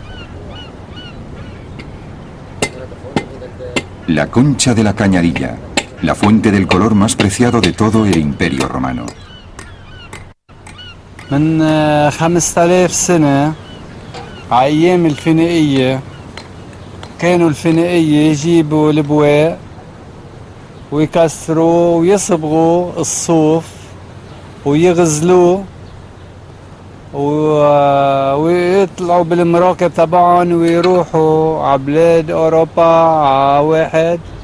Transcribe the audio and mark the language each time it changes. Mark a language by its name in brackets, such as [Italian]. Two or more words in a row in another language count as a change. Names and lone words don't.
[Spanish] La concha de la cañadilla, la fuente del color más preciado de todo el Imperio Romano. [Arabic] من 5000 سنة أيام الفينيقية كانوا الفينيقية يجيبوا البواق ويكسروا ويصبغوا الصوف ويغزلوه ويطلعوا بالمراكب تبعهم ويروحوا على بلاد أوروبا على واحد